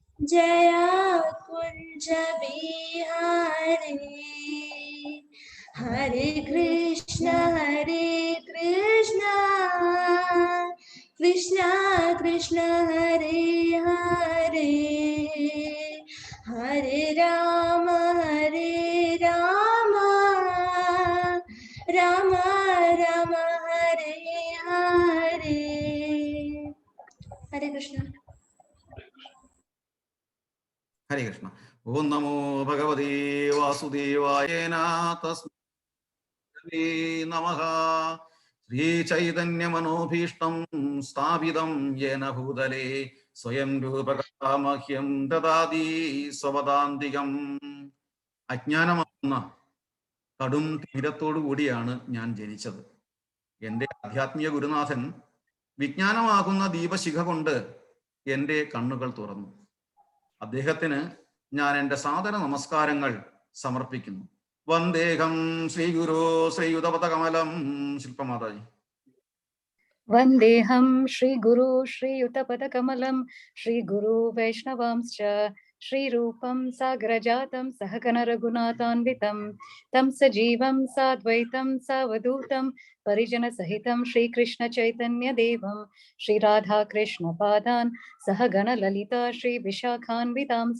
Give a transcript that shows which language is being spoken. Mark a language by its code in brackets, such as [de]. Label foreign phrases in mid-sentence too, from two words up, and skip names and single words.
[sa] जया कुंज बिहारी हरे कृष्ण कृष्ण कृष्ण हरे हरे हरे राम राम राम हरे हरे. हरे कृष्ण. हरे कृष्ण. ओम नमो भगवते वासुदेवाय तस्मै नमः. श्री चैतन्य मनोभीष्टं स्थापितं येन भूतले स्वयं रूपकः मह्यं ददाति स्वपदान्तिकम्. [ml] അജ്ഞാനമാകുന്ന കടും തീരത്തോടു കൂടിയാണ് ഞാൻ ജനിച്ചത്. എൻ്റെ ആധ്യാത്മിക ഗുരുനാഥൻ വിജ്ഞാനമാകുന്ന ദീപശിഖ കൊണ്ട് എൻ്റെ കണ്ണുകൾ തുറന്നു. അദ്ദേഹത്തിന് ഞാൻ എൻ്റെ സാദര നമസ്കാരങ്ങൾ സമർപ്പിക്കുന്നു. [sa] വന്ദേഹം ശ്രീഗുരു ശ്രീയുതപദകമലം. ശില്പമാതാജി. वन्देऽहं श्रीगुरु श्रीयुतपदकमलं श्रीगुरु वैष्णवांश्च श्रीरूपं साग्रजातं सहगणरघुनाथान्वितं तं सजीवं साद्वैतं सावधूतं परिजनसहितं श्रीकृष्णचैतन्यदेवं श्रीराधाकृष्णपादान् सहगणललिता श्रीविशाखान्वितांश्च.